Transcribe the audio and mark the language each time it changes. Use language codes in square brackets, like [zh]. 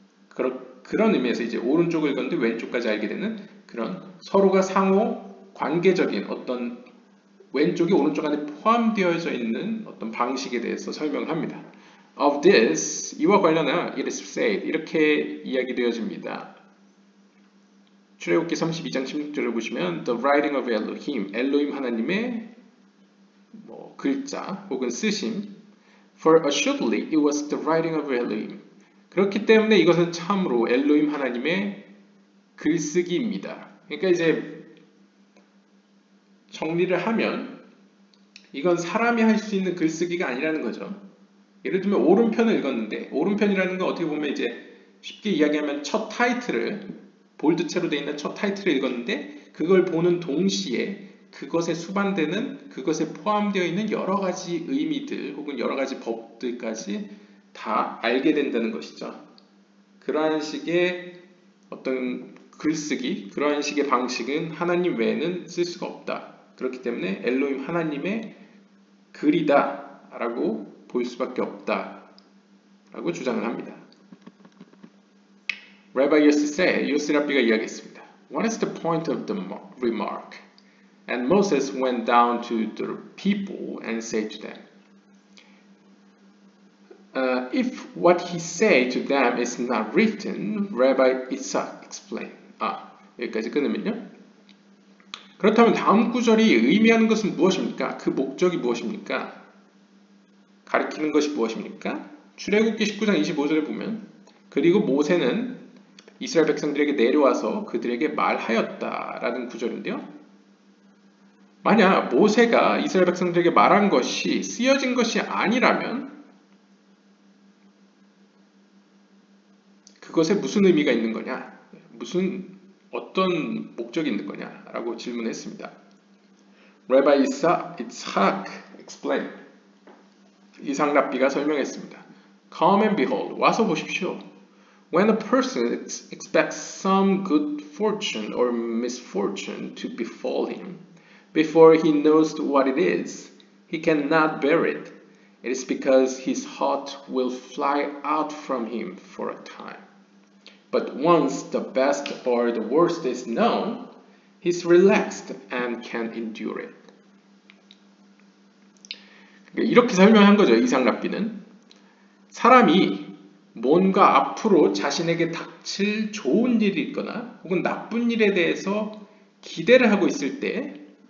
[ko] 그런 의미에서 이제 오른쪽을 읽었는데 왼쪽까지 알게 되는 그런 서로가 상호 관계적인 어떤 왼쪽이 오른쪽 안에 포함되어져 있는 어떤 방식에 대해서 설명합니다. [en] Of this, [ko] 이와 관련하여 [en] it is said, [ko] 이렇게 이야기되어집니다. 출애굽기 32장 16절을 보시면 [en] The writing of Elohim, [ko] 엘로힘 하나님의 글자 혹은 쓰심. [en] For assuredly it was the writing of Elohim. [ko] 그렇기 때문에 이것은 참으로 엘로힘 하나님의 글쓰기입니다. 그러니까 이제 정리를 하면 이건 사람이 할 수 있는 글쓰기가 아니라는 거죠. 예를 들면 오른편을 읽었는데, 오른편이라는 건 어떻게 보면 이제 쉽게 이야기하면 첫 타이틀을, 볼드체로 되어 있는 첫 타이틀을 읽었는데 그걸 보는 동시에 그것에 수반되는, 그것에 포함되어 있는 여러 가지 의미들 혹은 여러 가지 법들까지 다 알게 된다는 것이죠. 그러한 식의 어떤 글쓰기, 그러한 식의 방식은 하나님 외에는 쓸 수가 없다. 그렇기 때문에 엘로힘 하나님의 글이다 라고 볼 수밖에 없다 라고 주장을 합니다. [en] Rabbi used to say, [ko] 요스 랍비가 이야기했습니다. [en] What is the point of the remark? And Moses went down to the people and said to them, if what he said to them is not written, Rabbi Isaac explained. [ko] 여기까지 끊으면요. 그렇다면 다음 구절이 의미하는 것은 무엇입니까? 그 목적이 무엇입니까? 가리키는 것이 무엇입니까? 출애굽기 19장 25절에 보면, 그리고 모세는 이스라엘 백성들에게 내려와서 그들에게 말하였다라는 구절인데요. 만약 모세가 이스라엘 백성들에게 말한 것이 쓰여진 것이 아니라면 그것에 무슨 의미가 있는 거냐? 어떤 목적이 있는 거냐? 라고 질문했습니다. [en] Rabbi Isaac explained. [ko] 이삭 랍비가 설명했습니다. [en] Come and behold. [ko] 와서 보십시오. [en] When a person expects some good fortune or misfortune to befall him, before he knows what it is, he cannot bear it. It is because his heart will fly out from him for a time. But once the best or the worst is known, he is relaxed and can endure it. [ko] 이렇게 설명한 거죠. 이삭 랍비는. 사람이 뭔가 앞으로 자신에게 닥칠 좋은 일이 있거나 혹은 나쁜 일에 대해서 기대를 하고 있을 때